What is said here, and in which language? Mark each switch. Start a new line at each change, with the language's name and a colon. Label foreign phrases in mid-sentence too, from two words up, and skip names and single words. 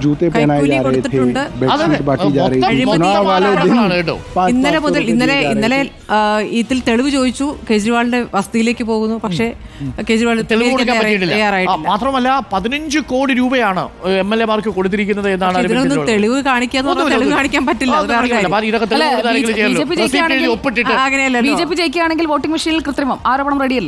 Hindi: जूते पहनाए जा रहे थे, बेडशीट बांटी जा रही थी। चुनाव वाले दिन
Malayalam: ഇന്നലെ ഇതിൽ തെളിവ് ചോദിച്ചു, കേജ്രിവാളിന്റെ വസതിയിലേക്ക് പോകുന്നു, പക്ഷേ കേജ്രിവാൾ മാത്രമല്ല 15 കോടി രൂപയാണ് MLA-മാർക്ക് കൊടുത്തിരിക്കുന്നത് എന്നാണ് തെളിവ് കാണിക്കാൻ പറ്റില്ല. BJP ജയിക്കുകയാണെങ്കിൽ വോട്ടിംഗ് മെഷീനിൽ കൃത്രിമം ആരോപണം റെഡിയല്ലേ?